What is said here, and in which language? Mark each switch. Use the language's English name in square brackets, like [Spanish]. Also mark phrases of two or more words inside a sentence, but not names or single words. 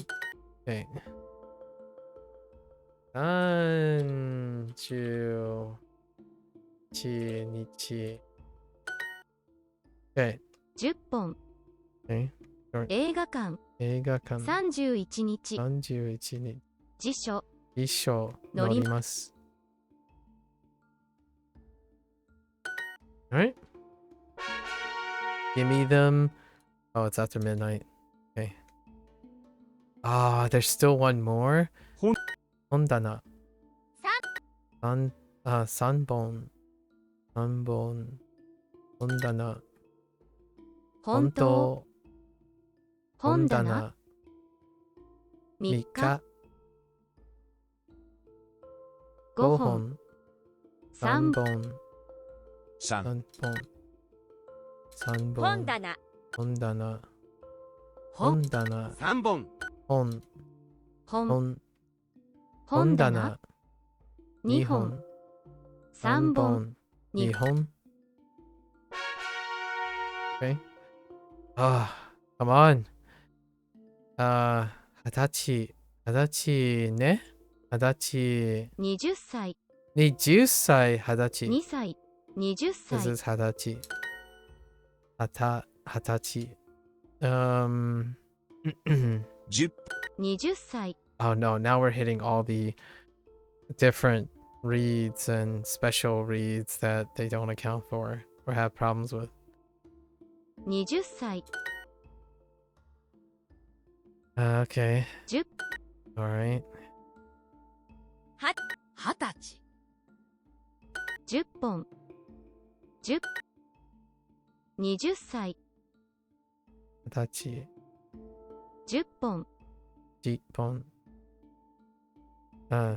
[English] Okay. 31日 Okay. [Japanese] 10本 [English] Okay. [Japanese] 映画館映画館 31日 31日辞書一緒乗り乗ります。Alright. [English] Give me them. Oh, it's after midnight. Okay. Ah, there's still one more. [Japanese] 本棚。3本。3本。 本棚。本当。本本棚。棚。 3 3 日。日。 5 5 本。本。 3 3本。 3 3本。3 本本。棚本棚。本本棚。 3本本。本。本。本棚。棚。 2 2 本。本。 3 3 本。本。 2 2 本。Okay. [English] Ah, come on. [Japanese] 20 歳。20歳ね。20歳。 20歳。 20歳。20歳。 2歳。20 [English] This [Japanese] 歳。 is 20歳。20歳。 10 20歳。 [English] Oh no, now we're hitting all the different reads and special reads that they don't account for or have problems with. [Japanese] 20歳。 [English] Okay. 10 All right. [Japanese] 20 歳。 10本。10。20歳。 20歳。 10本。 10本。 10